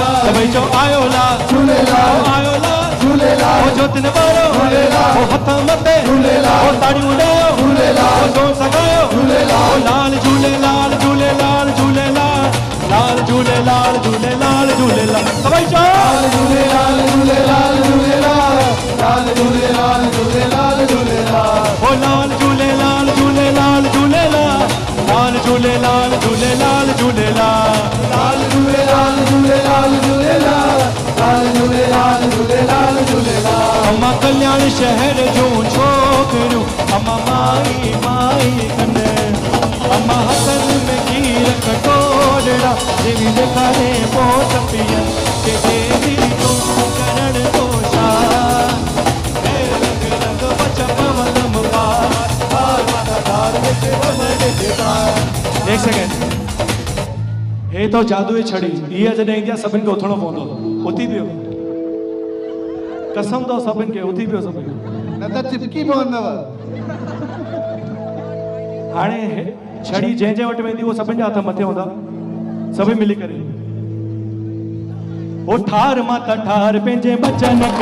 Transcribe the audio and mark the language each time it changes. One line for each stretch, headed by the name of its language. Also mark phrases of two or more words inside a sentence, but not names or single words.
Sindhi: सभई चो आयो लाल झूलेलाल आयो लाल झूलेलाल ओ जोतिन बारो झूलेलाल ओ हथ मथे झूलेलाल ओ ताड़ियूं ॾियो झूलेलाल ओ जोर सगायो झूलेलाल ओ लाल झूलेलाल झूलेलाल झूलेलाल लाल झूलेलाल झूलेलाल झूलेलाल सभई चो झूलेलाल झूलेलाल झूलेलाल लाल झूलेलाल झूलेलाल झूलेलाल ओ लाल झूलेलाल झूलेलाल झूलेलाल लाल झूलेलाल झूलेलाल झूलेलाल लाल झूलेलाल झूलेलाल झूलेलाल लाल झूलेलाल झूलेलाल झूलेलाल अम्मा कल्याण शहर जूं छोकिरियूं अम्मा माई माई कनि अम्मा हथनि में खीर कटोरा देवी ॾेखारे पोइ पियनि के देवी तूं करण तो छा रंग रंग बच पवनम पार माता धार विच एक सेकंड हे तो जादू ही छड़ी इहा जॾहिं ईंदी आहे सभिनि खे उथणो पवंदो उथी पियो कसम तो सभिनि खे उथी पियो सभिनि न त चिपकी पवंदव हाणे छड़ी जंहिं वटि वेंदी उहो सभिनि जा हथ मथे हूंदा सभई मिली करे ओ ठार माता ठार पंहिंजे बचन खे